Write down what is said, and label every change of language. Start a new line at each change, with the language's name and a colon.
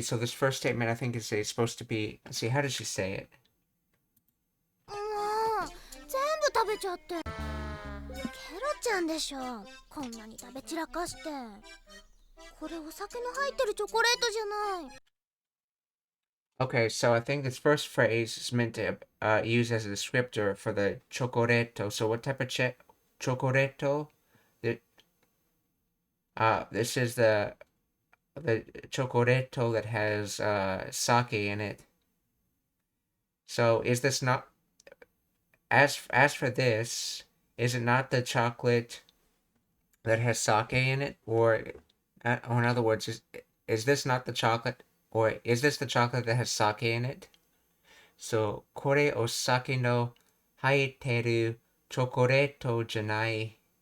English: So this first statement, I think, is supposed to be. Let's see. How does she say it?
Japanese: もう全部食べちゃって。ケロちゃんでしょ。こんなに食べ散らかして。これお酒の入ってるチョコレートじゃない。
English: Okay, so I think this first phrase is meant to use as a descriptor for the chocoreto. So what type of chocoreto? This is the chocoreto that has sake in it. So is this not as for this? Is it not the chocolate that has sake in it, or in other words, is this not the chocolate, or is this the chocolate that has sake in it? So
Japanese: これお酒の入ってるチョコレートじゃない。